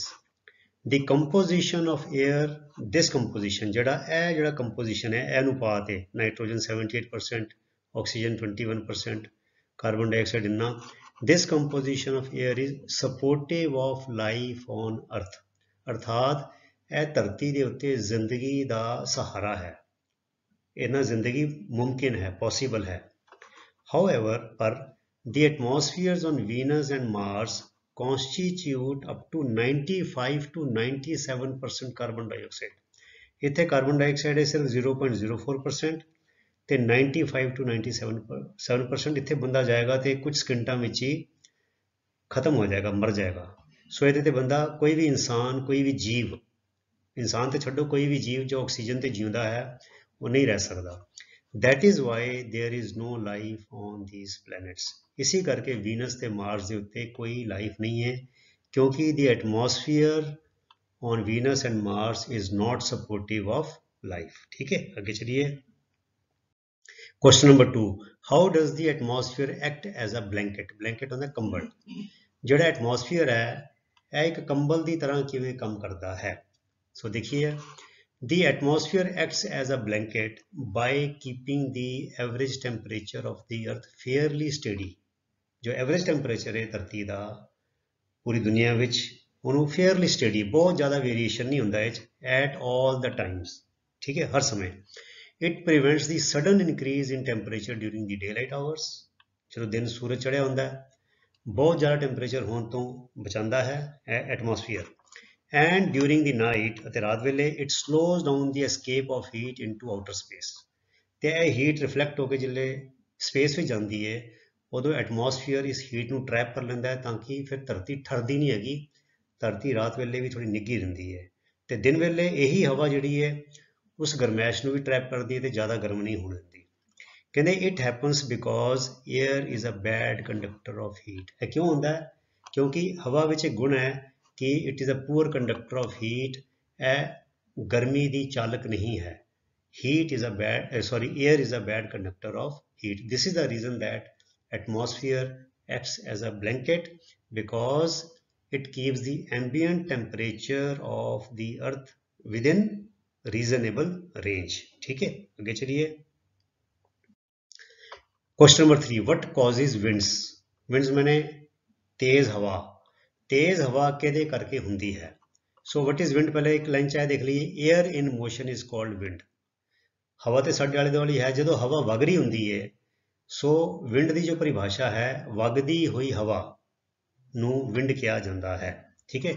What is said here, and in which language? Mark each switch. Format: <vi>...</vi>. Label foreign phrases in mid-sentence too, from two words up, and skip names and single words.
<en>The composition of air, this composition</en> <pa>ਜਿਹੜਾ ਕੰਪੋਜੀਸ਼ਨ ਹੈ ਇਹ ਅਨੁਪਾਤ ਹੈ, ਨਾਈਟ੍ਰੋਜਨ 78%, ਆਕਸੀਜਨ 21%, ਕਾਰਬਨ ਡਾਈਆਕਸਾਈਡ ਇੰਨਾ।</pa> <en>This composition of air is supportive of life on earth.</en> <pa>ਅਰਥਾਤ ਇਹ ਧਰਤੀ ਦੇ ਉੱਤੇ ਜ਼ਿੰਦਗੀ ਦਾ ਸਹਾਰਾ ਹੈ, ਇਹਨਾਂ ਜ਼ਿੰਦਗੀ ਮੁਮਕਿਨ ਹੈ, ਪੋਸੀਬਲ ਹੈ।</pa> <en>ਹਾਊਐਵਰ ਪਰ the atmospheres on Venus and Mars constitute up to 95 to 97% carbon dioxide.</en> <pa>ਇੱਥੇ ਕਾਰਬਨ ਡਾਈਆਕਸਾਈਡ ਹੈ ਸਿਰਫ 0.04% ਤੇ 95 to 97% ਇੱਥੇ ਬੰਦਾ ਜਾਏਗਾ ਤੇ ਕੁਝ ਸਕਿੰਟਾਂ ਵਿੱਚ ਹੀ ਖਤਮ ਹੋ ਜਾਏਗਾ, ਮਰ ਜਾਏਗਾ। ਸੋ ਇਹਦੇ ਤੇ ਬੰਦਾ ਕੋਈ ਵੀ ਇਨਸਾਨ, ਕੋਈ ਵੀ ਜੀਵ, ਇਨਸਾਨ ਤੇ ਛੱਡੋ, ਕੋਈ ਵੀ ਜੀਵ ਜੋ ਆਕਸੀਜਨ ਤੇ ਜਿਉਂਦਾ ਹੈ ਉਹ ਨਹੀਂ ਰਹਿ ਸਕਦਾ।</pa> <en>That is why there is no life on these planets.</en> <pa>ਇसी ਕਰਕੇ ਵੀਨਸ ਤੇ ਮਾਰਸ ਦੇ ਉੱਤੇ ਕੋਈ ਲਾਈਫ ਨਹੀਂ ਹੈ, ਕਿਉਂਕਿ</pa> <en>the atmosphere on Venus and Mars is not supportive of life.</en> <pa>ਠੀਕ ਹੈ, ਅੱਗੇ ਚਲੀਏ।</pa> <en>Question number 2, how does the atmosphere act as a blanket?</en> <pa>Blanket ਹੁੰਦਾ ਕੰਬਲ। ਜਿਹੜਾ ਐਟਮੋਸਫੀਅਰ ਹੈ ਇਹ ਇੱਕ ਕੰਬਲ ਦੀ ਤਰ੍ਹਾਂ ਕਿਵੇਂ ਕੰਮ ਕਰਦਾ ਹੈ। ਸੋ ਦੇਖੀਏ,</pa> <en>the atmosphere acts as a blanket by keeping the average temperature of the earth fairly steady.</en> <hi>जो एवरेज टेम्परेचर है धरती का पूरी दुनिया विच ਉਹਨੂੰ</hi> <en>fairly steady,</en> <hi>बहुत ज़्यादा वेरिएशन नहीं</hi> <pa>ਹੁੰਦਾ ਇਹ 'ਚ</pa> <en>at all the times,</en> <hi>ठीक है, हर समय।</hi> <en>it prevents the sudden increase in temperature during the daylight hours.</en> <pa>ਜਦੋਂ ਦਿਨ ਸੂਰਜ ਚੜ੍ਹਿਆ ਹੁੰਦਾ ਬਹੁਤ ਜ਼ਿਆਦਾ ਟੈਂਪਰੇਚਰ ਹੋਣ ਤੋਂ ਬਚਾਉਂਦਾ ਹੈ ਇਹ ਐਟਮੋਸਫੀਅਰ।</pa> <en>And during the night</en> <pa>ਅਤੇ ਰਾਤ ਵੇਲੇ</pa> <en>it slows down the escape of heat into outer space.</en> <pa>ਤੇ ਇਹ ਹੀਟ ਰਿਫਲੈਕਟ ਹੋ ਕੇ ਜਿਹੜੇ ਸਪੇਸ ਵਿੱਚ ਜਾਂਦੀ ਹੈ ਉਦੋਂ ਐਟਮੋਸਫੀਅਰ ਇਸ ਹੀਟ ਨੂੰ ਟਰੈਪ ਕਰ ਲੈਂਦਾ ਹੈ, ਤਾਂ ਕਿ ਫਿਰ ਧਰਤੀ ਠਰਦੀ ਨਹੀਂ ਹੈਗੀ। ਧਰਤੀ ਰਾਤ ਵੇਲੇ ਵੀ ਥੋੜੀ ਨਿੱਘੀ ਰਹਿੰਦੀ ਹੈ ਤੇ ਦਿਨ ਵੇਲੇ ਇਹੀ ਹਵਾ ਜਿਹੜੀ ਹੈ ਉਸ ਗਰਮੈਸ਼ ਨੂੰ ਵੀ ਟਰੈਪ ਕਰਦੀ ਹੈ ਤੇ ਜ਼ਿਆਦਾ ਗਰਮ ਨਹੀਂ ਹੋਣ ਦਿੰਦੀ।</pa> <en>ਕਹਿੰਦੇ it happens because air is a bad conductor of heat.</en> <pa>ਇਹ ਕਿਉਂ ਹੁੰਦਾ ਹੈ? ਕਿਉਂਕਿ ਹਵਾ ਵਿੱਚ ਇੱਕ ਗੁਣ ਹੈ कि</pa> <en>it is a poor conductor of heat.</en> <pa>ਇਹ ਗਰਮੀ ਦੀ ਚਾਲਕ ਨਹੀਂ ਹੈ।</pa> <en>air is a bad conductor of heat. This is the reason that atmosphere acts as a blanket, because it keeps the ambient temperature of the earth within reasonable range.</en> <hi>ठीक है, आगे चलिए।</hi> <en>Question number 3, what causes winds?</en> <hi>Winds माने तेज हवा। तेज हवा</hi> <pa>ਕਿਹਦੇ ਕਰਕੇ ਹੁੰਦੀ</pa> <hi>है?</hi> <en>So what is wind,</en> <hi>पहले एक लाइन चाहे देख लीजिए।</hi> <en>Air in motion is called wind.</en> <pa>ਹਵਾ ਤੋ ਸਾਡੇ ਆਲੇ ਦੁਆਲੇ ਹੈ, ਜੋ ਹਵਾ ਵਗ ਰਹੀ ਹੁੰਦੀ ਹੈ।</pa> <hi>सो विंड की जो परिभाषा है,</hi> <pa>ਵਗਦੀ ਹੋਈ ਹਵਾ ਨੂੰ</pa> <hi>विंड कहा जाता है, ठीक है।</hi>